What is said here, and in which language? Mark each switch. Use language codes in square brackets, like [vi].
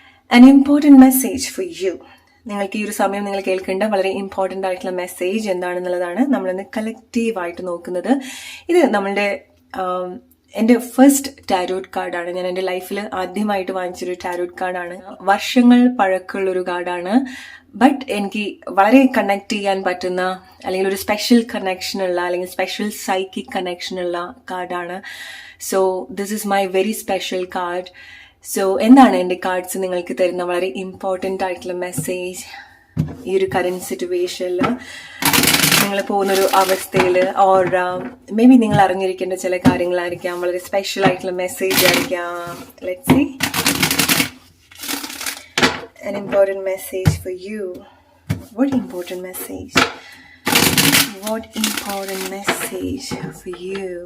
[en] An important message for you. [ml] നിങ്ങൾക്ക് ഈ ഒരു സമയം നിങ്ങൾ കേൾക്കേണ്ട വളരെ ഇമ്പോർട്ടൻ്റ് ആയിട്ടുള്ള മെസ്സേജ് എന്താണെന്നുള്ളതാണ് നമ്മളിന്ന് കളക്റ്റീവായിട്ട് നോക്കുന്നത്. ഇത് നമ്മളുടെ എൻ്റെ ഫസ്റ്റ് ടാരോട്ട് കാർഡാണ്. ഞാൻ എൻ്റെ ലൈഫിൽ ആദ്യമായിട്ട് വാങ്ങിച്ചൊരു ടാരോട്ട് കാർഡാണ്. വർഷങ്ങൾ പഴക്കമുള്ളൊരു കാർഡാണ്. ബട്ട് എനിക്ക് വളരെ കണക്ട് ചെയ്യാൻ പറ്റുന്ന അല്ലെങ്കിൽ ഒരു സ്പെഷ്യൽ കണക്ഷനുള്ള അല്ലെങ്കിൽ സ്പെഷ്യൽ സൈക്കിക് കണക്ഷനുള്ള കാർഡാണ്. [en] So this is my very special card. [ml] So എന്താണ് എൻ്റെ കാർഡ്സ് നിങ്ങൾക്ക് തരുന്ന വളരെ ഇമ്പോർട്ടൻ്റ് ആയിട്ടുള്ള മെസ്സേജ് ഈ ഒരു കറന്റ് സിറ്റുവേഷനിൽ നിങ്ങൾ പോകുന്നൊരു അവസ്ഥയിൽ ഓർ മേ ബി നിങ്ങൾ അറിഞ്ഞിരിക്കേണ്ട ചില കാര്യങ്ങളായിരിക്കാം, വളരെ സ്പെഷ്യൽ ആയിട്ടുള്ള മെസ്സേജ് ആയിരിക്കാം. [en] Let's see an important message for you. What important message? What important message for you?